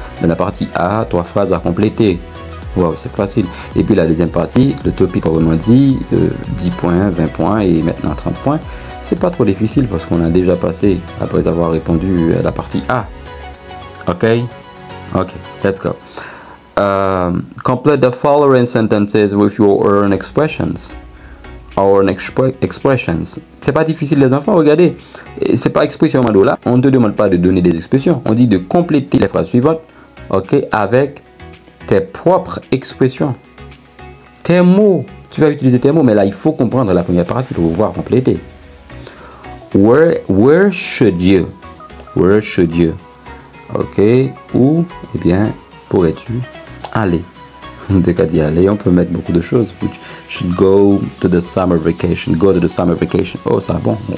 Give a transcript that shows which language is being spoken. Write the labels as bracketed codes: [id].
[fr] Dans la partie A, 3 phrases à compléter. Wow, c'est facile. Et puis la deuxième partie, le topic proprement dit, 10 points, 20 points et maintenant 30 points. C'est pas trop difficile parce qu'on a déjà passé après avoir répondu à la partie A. [en] Ok? Ok, let's go. Complete the following sentences with your own expressions. Our expressions. [fr] C'est pas difficile les enfants, regardez. C'est pas expression là. On ne te demande pas de donner des expressions. On dit de compléter les phrases suivantes, ok, avec tes propres expressions. Tes mots. Tu vas utiliser tes mots, mais là il faut comprendre la première partie pour pouvoir compléter. [en] Where should you? Where should you? Ok. [fr] Où, eh bien, pourrais-tu aller? Dès qu'à dire aller, on peut mettre beaucoup de choses. [en] Should go to the summer vacation. Go to the summer vacation. [fr] Oh, ça bon.